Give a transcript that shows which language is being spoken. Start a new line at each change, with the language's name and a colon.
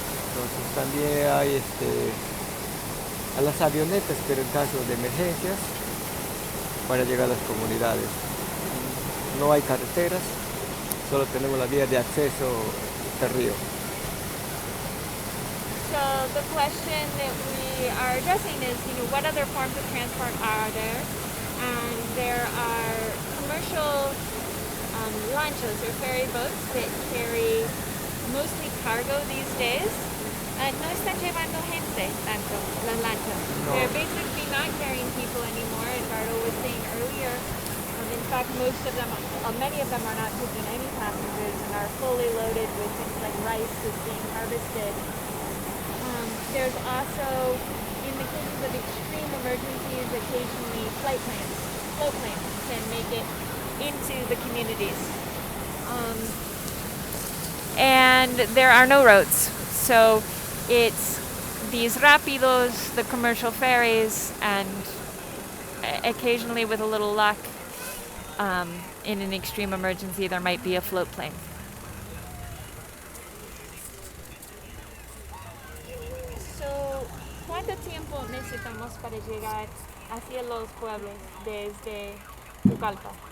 Spanish: Entonces también hay a las avionetas, pero en caso de emergencias, para llegar a las comunidades. No hay carreteras, solo tenemos la vía de acceso al río.
English: So the question that we are addressing is, what other forms of transport are there? And there are commercial lanchas or ferry boats that carry mostly cargo these days.
Spanish: No están llevando gente tanto, las lanchas. No.
English: They're basically not carrying people anymore, Eduardo was saying earlier. In fact, many of them are not taking any passengers and are fully loaded with things like rice that's being harvested. There's also, in the cases of extreme emergencies, occasionally float planes can make it into the communities. And there are no roads. So it's these rapidos, the commercial ferries, and occasionally with a little luck, in an extreme emergency, there might be a float plane.
Spanish: So, ¿cuánto tiempo necesitamos para llegar hacia los pueblos desde Pucallpa?